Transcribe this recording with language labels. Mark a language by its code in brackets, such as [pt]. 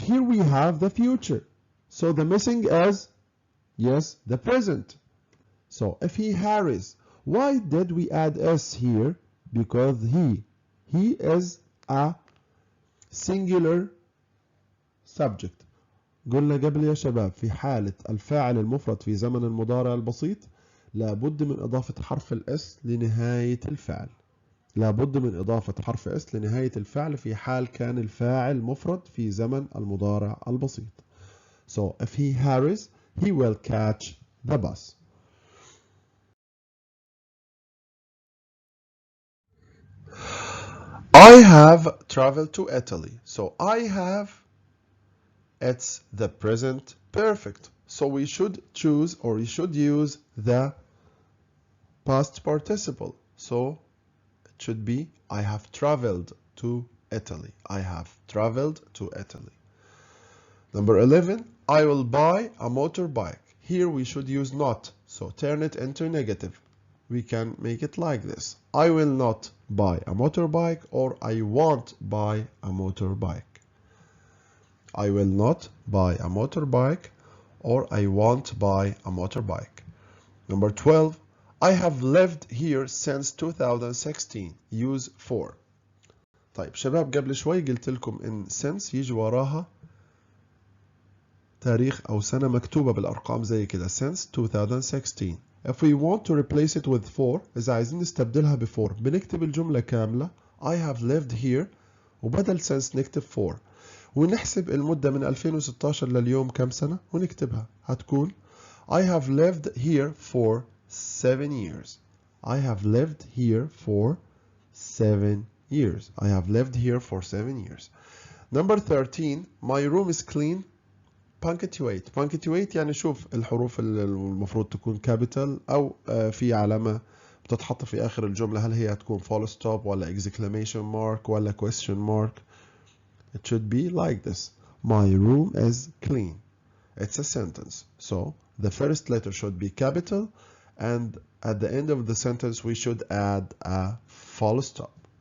[en] Here we have the future. So the missing is, yes, the present. So if he harries. Why did we add s here? Because he is a singular subject. [ar] قلنا قبل يا شباب في حالة الفاعل المفرد في زمن المضارع البسيط لابد من إضافة حرف الاس لنهاية الفعل. لابد من إضافة حرف اس لنهاية الفعل في حال كان الفاعل مفرد في زمن المضارع البسيط. [en] So if he hurries, he will catch the bus. I have traveled to Italy. So I have, it's the present perfect. So we should choose, or we should use the past participle. So it should be I have traveled to Italy. I have traveled to Italy. Number 11, I will buy a motorbike. Here we should use not. So turn it into negative. We can make it like this. I will not buy a motorbike, or I won't buy a motorbike. I will not buy a motorbike, or I won't buy a motorbike. Number 12, I have lived here since 2016. Use for. [ar] طيب شباب قبل شوي قلت لكم إن since يجي وراها تاريخ أو سنة مكتوبة بالأرقام زي كده since 2016. [en] If we want to replace it with for, [ar] إذا عايزين نستبدلها بfor بنكتب الجملة كاملة [en] I have lived here [ar] وبدل since نكتب for ونحسب المدة من 2016 لليوم كم سنة ونكتبها هتكون [en] I have lived here for 7 years. I have lived here for 7 years. I have lived here for 7 years. Number 13, my room is clean. punctuate. [ar] punctuate يعني شوف الحروف المفروض تكون capital أو في علامة بتتحط في آخر الجملة. هل هي هتكون full stop ولا exclamation mark ولا question mark. [en] It should be like this. My room is clean. It's a sentence. So the first letter should be capital, and at the end of the sentence we should add a full stop.